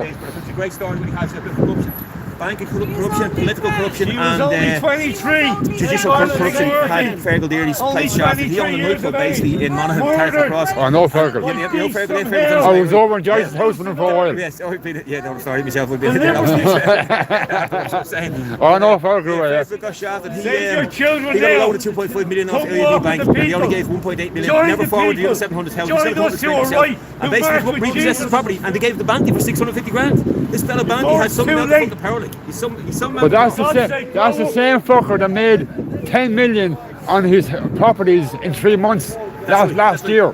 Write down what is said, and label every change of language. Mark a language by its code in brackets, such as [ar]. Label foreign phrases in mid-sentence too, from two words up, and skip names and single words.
[en] It's a great story when he has a bit of corruption. Banking corruption, political corruption, He was and only 23. judicial corruption had Fergal Deary's place shafted. He owned a nightclub basically in Monaghan, Carter Cross. I know Fergal. You know Fergal, I was over in Joyce's house with him for a while. Yes, yeah, no, sorry, myself would be there. That was what I'm saying. I know Fergal, yeah. Fergal got shafted. Save your children He got a now. loan of 2.5 million off Come AIB walk Bank, with the and he only people. gave 1.8 million. Join Never the forwarded the people. other 700,000. Join us who are right. And Who basically march with repossessed Jesus. his property, and they gave the bank for 650 grand. This fella Banty had something too else late. to the power league. He's some man. But that's the same fucker that made 10 million on his properties in 3 months last year.